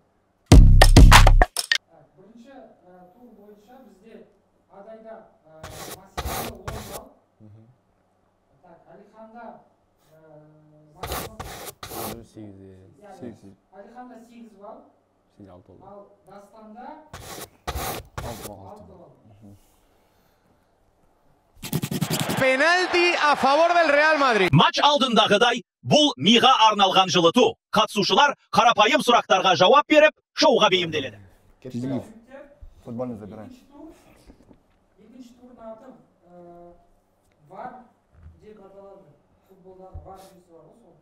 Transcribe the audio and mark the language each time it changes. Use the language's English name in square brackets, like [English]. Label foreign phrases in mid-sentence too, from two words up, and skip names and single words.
[Kazakh] Бірінші тур бойынша бізде Адайда максималды 10 балл. Алиханда Алиханда 8 балл. Сен 6 болды. Ал Дастанда 6 балл. [Spanish] Penalti a favor del Real Madrid. [Kazakh] Матч алдындағыдай бұл миға арналған жылыту. Қатысушылар қарапайым сұрақтарға жауап беріп, шоуға бейімделеді. [Russian] Киев. Футбольный забирай. [Kazakh] Екінші турдың аты VAR деп аталады. Футболдағы VAR жүйесі бар ғой сол.